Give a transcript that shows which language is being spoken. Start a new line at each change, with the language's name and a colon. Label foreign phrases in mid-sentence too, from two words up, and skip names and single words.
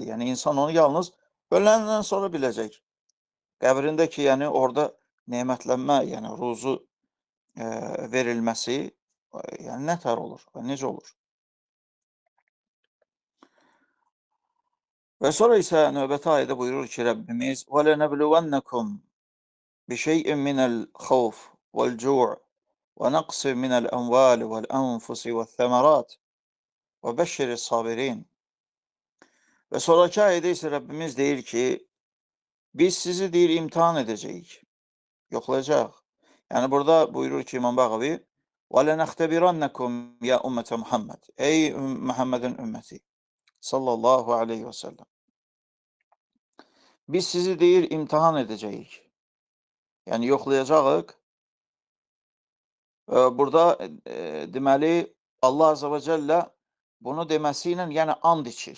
Azerbaijani: Yəni insan onu yalnız öləndən sonra biləcək. Qəbrində ki, yəni orada nemətlənmə, yəni ruzu verilməsi, yəni nə tər olur və necə olur? Və sonra isə növbəti ayədə buyurur ki, Rəbbimiz
Arabic: وَلَنَبْلُوَنَّكُمْ بِشَيْءٍ مِنَ الْخَوْفِ وَالْجُوعِ وَنَقْصٍ مِنَ الْأَمْوَالِ وَالْأَنْفُسِ وَالثَّمَرَاتِ وَبَشِّرِ الصَّابِرِينَ.
Azerbaijani: Və sonraki ayədə isə Rəbbimiz deyir ki, biz sizi deyir imtihan edəcəyik, yoxlayacaq. Yəni burada buyurur ki, İmam Bağavi
Arabic: وَلَنَخْتَبِرَنَّكُمْ يَا أُمَّةَ Muhammed.
Azerbaijani: Ey Muhammedin ümməti
Arabic: صلى الله عليه وسلم.
Azerbaijani: Biz sizi deyir imtihan edəcəyik. Yəni yoxlayacağıq. Burada deməli
Arabic: الله عز وجل
Azerbaijani: bunu deməsi ilə yəni and içir.